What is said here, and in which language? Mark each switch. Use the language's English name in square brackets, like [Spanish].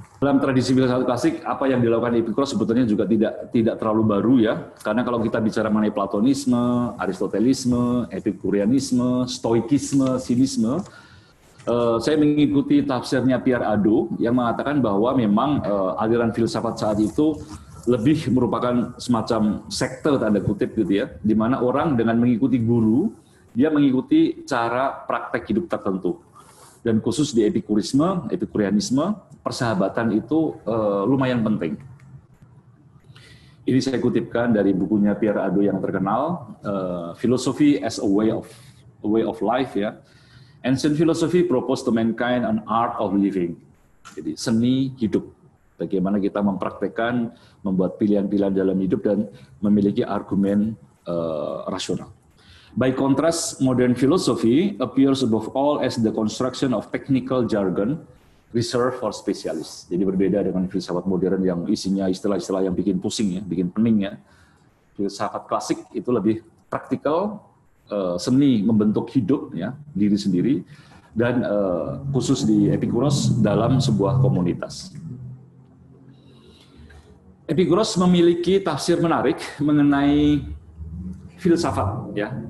[Indonesian] Dalam tradisi filsafat klasik, apa yang dilakukan Epikuros sebetulnya juga tidak terlalu baru ya, karena kalau kita bicara mengenai Platonisme, Aristotelisme, Epikurianisme, Stoikisme, Sinisme, saya mengikuti tafsirnya Pierre Hadot yang mengatakan bahwa memang aliran filsafat saat itu lebih merupakan semacam sekte tanda kutip gitu ya, di mana orang dengan mengikuti guru, dia mengikuti cara praktek hidup tertentu. Dan khusus di Epikurianisme, persahabatan itu lumayan penting. Ini saya kutipkan dari bukunya Pierre Hadot yang terkenal, Philosophy as a Way of Life ya. [English] Ancient philosophy proposed to mankind an art of living. [Indonesian] Jadi seni hidup. Bagaimana kita mempraktekkan, membuat pilihan-pilihan dalam hidup dan memiliki argumen rasional. [English] By contrast, modern philosophy appears above all as the construction of technical jargon reserved for specialists. [Indonesian] Jadi berbeda dengan filsafat modern yang isinya istilah-istilah yang bikin pusing ya, bikin pening ya. Filsafat klasik itu lebih praktikal, seni membentuk hidup ya, diri sendiri, dan khusus di Epikuros dalam sebuah komunitas. Epikuros memiliki tafsir menarik mengenai filsafat ya.